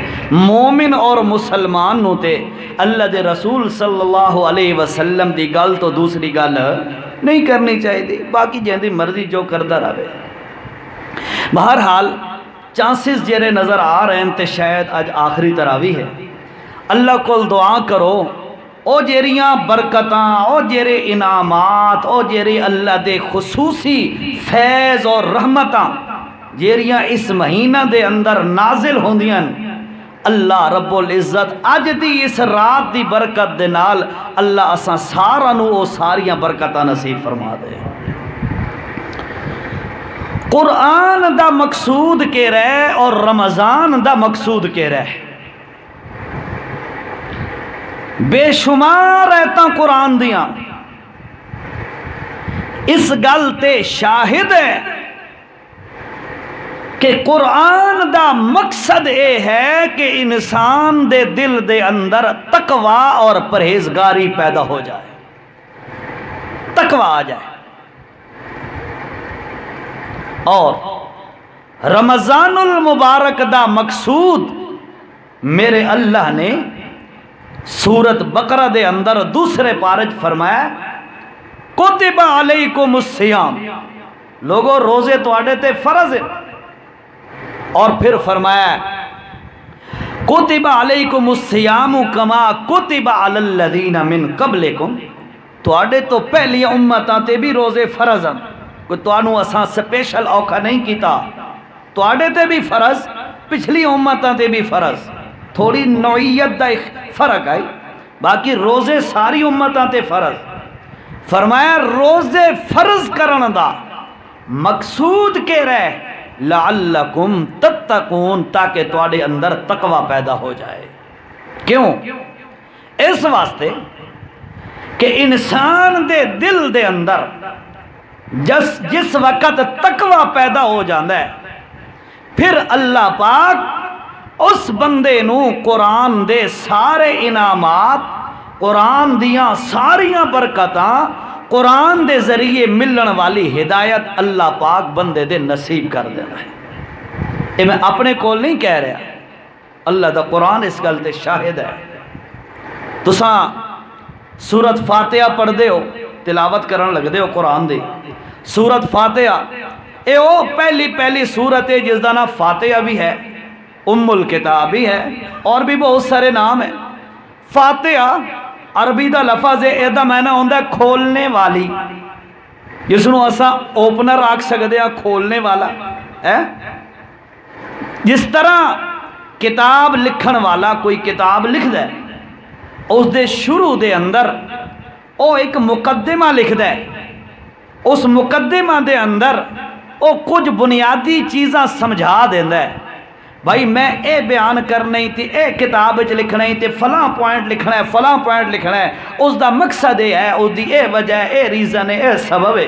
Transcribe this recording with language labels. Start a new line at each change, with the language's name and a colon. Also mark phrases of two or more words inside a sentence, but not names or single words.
Punjabi: مومن اور مسلمان نو تے اللہ دے رسول
Arabic: صلی اللہ علیہ وسلم
Punjabi: دی گل تو دوسری گل نہیں کرنی چاہیے، باقی جہاں مرضی جو کردہ رہے۔ بہرحال چانسز جیرے نظر آ رہے ہیں تے شاید اج آخری تراویح ہے، اللہ کو دعا کرو او جیریاں برکتاں، او جیرے انعامات، او جیرے اللہ دے خصوصی فیض اور رحمتاں جیریاں اس مہینہ دے اندر نازل ہوندیاں، اللہ رب العزت اج دی اس رات دی برکت دے نال اللہ اساں سارا نو او ساریاں برکتاں نصیب فرما دے۔ قرآن دا مقصود کے رہے اور رمضان دا مقصود کے رہے، بے شمار ایتاں قرآن دیاں اس گل تے شاہد ہے کہ قرآن دا مقصد اے ہے کہ انسان دے دل دے اندر تقوی اور پرہیزگاری پیدا ہو جائے، تقوی آ جائے۔ اور رمضان المبارک دا مقصود میرے اللہ نے سورت بقرہ دے اندر دوسرے پارج فرمایا
Arabic: کتب علیکم الصیام،
Punjabi: لوگو روزے تواڈے تے فرض ہے، اور پھر فرمایا
Arabic: کتب علیکم الصیام کما کتب علی الذین من قبلکم،
Punjabi: تواڈے تو پہلی امتاں تے بھی روزے فرض ہیں، کوئی تانوں اساں سپیشل اوکھا نہیں کیتا، تواڈے تے بھی فرض، پچھلی امتاں تے بھی فرض، تھوڑی نوعیت دا فرق ہے، باقی روزے ساری امتاں تے فرض۔ فرمایا روزے فرض کرن دا مقصود کے رہے
Arabic: لعلکم تتقون،
Punjabi: تاکہ تواڈے اندر تقوی پیدا ہو جائے۔ کیوں؟ اس واسطے کہ انسان دے دل دے اندر جس وقت تقوی پیدا ہو جاتا ہے، پھر اللہ پاک اس بندے نو قرآن دے سارے انعامات، قرآن دیاں ساریاں برکتاں، قرآن دے ذریعے ملن والی ہدایت اللہ پاک بندے دے نصیب کر دینا ہے۔ یہ میں اپنے کول نہیں کہہ رہا، اللہ دا قرآن اس گل تے شاہد ہے۔ تساں سورت فاتحہ پڑھ دے ہو، تلاوت کرن لگ دے ہو قرآن دے، سورت فاتحہ اے او پہلی سورت ہے جس دا نام فاتحہ بھی ہے، ام الکتاب بھی ہے، اور بھی بہت سارے نام ہیں۔ فاتحہ عربی دا لفظ ہے، اے دا معنی ہوندا ہے کھولنے والی، جس نو اساں اوپنر آکھ سکدے ہاں، کھولنے والا ہے۔ جس طرح کتاب لکھن والا کوئی کتاب لکھدا ہے، اس دے شروع دے اندر او ایک مقدمہ لکھدا ہے، اس مقدمہ دے اندر او کچھ بنیادی چیزاں سمجھا دیندا ہے، بھائی میں اے بیان کرنا ہی تے اے کتاب وچ لکھنا ہی تے فلاں پوائنٹ لکھنا ہے، فلاں پوائنٹ لکھنا ہے، اس دا مقصد یہ ہے، اس دی اے وجہ ہے، اے ریزن ہے، اے سبب ہے۔